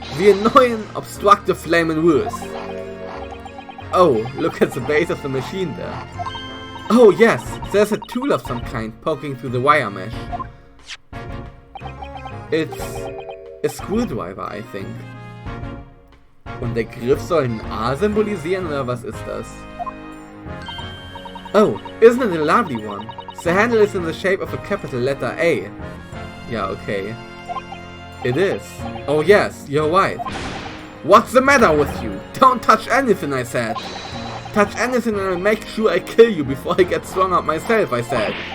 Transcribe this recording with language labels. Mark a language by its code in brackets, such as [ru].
[en] The annoying, obstructive, flaming rules. Oh, look at the base of the machine there. Oh yes, there's a tool of some kind poking through the wire mesh. It's a screwdriver, I think. [de] Und der Griff soll ein A symbolisieren, oder was ist das? [en] Oh, isn't it a lovely one? The handle is in the shape of a capital letter A. Yeah, okay. It is. Oh yes, you're right. What's the matter with you? Don't touch anything, I said. Touch anything and I'll make sure I kill you before I get strung up myself, I said.